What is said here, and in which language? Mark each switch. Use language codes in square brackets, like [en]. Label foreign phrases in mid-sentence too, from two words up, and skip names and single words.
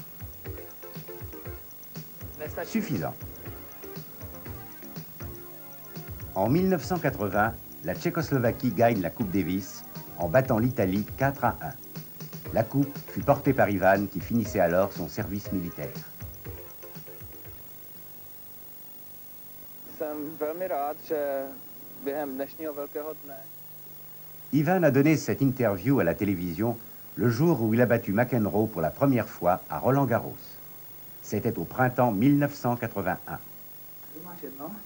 [fr] Suffisant. En 1980, la Tchécoslovaquie gagne la Coupe Davis en battant l'Italie 4-1. La coupe fut portée par Ivan qui finissait alors son service militaire. [cs] Jsem velmi rád, že během dnešního velkého dne [fr] Ivan a donné cette interview à la télévision le jour où il a battu McEnroe pour la première fois à Roland-Garros. C'était au printemps 1981. [cs] Ty máš jedno?